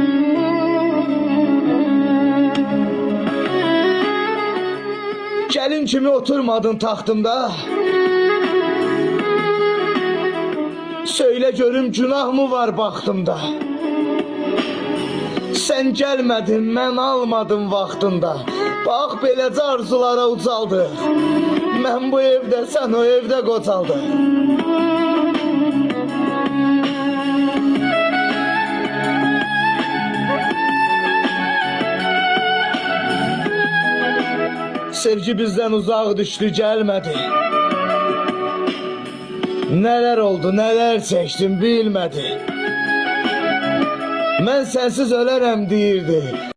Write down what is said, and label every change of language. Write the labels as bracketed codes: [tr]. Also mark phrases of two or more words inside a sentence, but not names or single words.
[az] Gelin kimi oturmadın taxtımda. [tr] Söyle görüm günah mı var baktımda. Sen gelmedin, [az] mən almadım vaxtında. Bax beləcə arzulara ucaldı. Mən bu evdə, sən o evdə qocaldı. [tr] Sevgi bizden uzak düştü, gelmedi. Neler oldu, neler çektim bilmedi. [az] Mən sensiz ölərəm deyirdi.